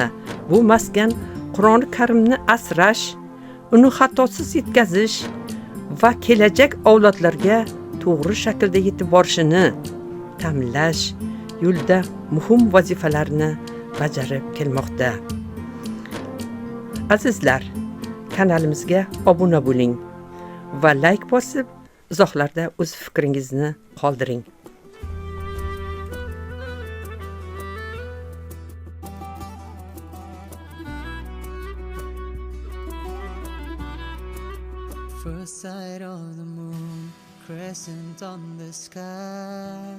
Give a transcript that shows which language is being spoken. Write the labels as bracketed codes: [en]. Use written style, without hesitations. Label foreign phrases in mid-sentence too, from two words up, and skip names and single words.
[uz] Bu maskan Qur'oni Karimni asrash, uni xatosiz yetkazish va kelajak avlodlarga to'g'ri shaklda yetib borishini ta'minlash yo'lida muhim vazifalarni bajarib kelmoqda. Azizlar, kanalimizga obuna bo'ling va like bosib, izohlarda o'z fikringizni qoldiring. [en] First sight of the moon, crescent on the sky.